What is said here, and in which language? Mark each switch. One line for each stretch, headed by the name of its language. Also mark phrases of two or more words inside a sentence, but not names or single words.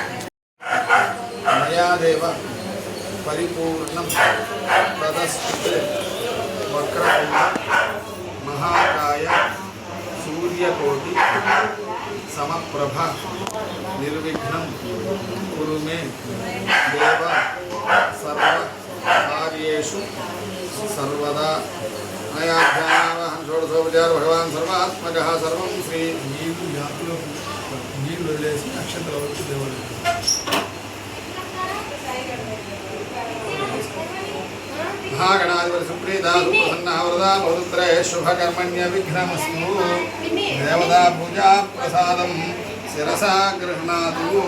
Sanskrit: मयादेव परिपूर्णं तदस्तुते वक्रतुण्ड महाकाय सूर्यकोटि समप्रभ निर्विघ्नं कुरु मे देव सर्वकार्येषु सर्वदा. मयाध्यानावहं षोडशोपचार भगवान् सर्वात्मकः सर्वं श्री.
Telugu: నీళ్ళు వదిలేసి నక్షత్రాలు వచ్చి దేవుడు
Sanskrit: మహాగణాధిపతి సుప్రీత సుప్రసన్న వరదా పవిత్రే శుభకర్మణ్య విఘ్నమస్తు. దేవతా పూజా ప్రసాదం శిరసా గృహ్ణాతు.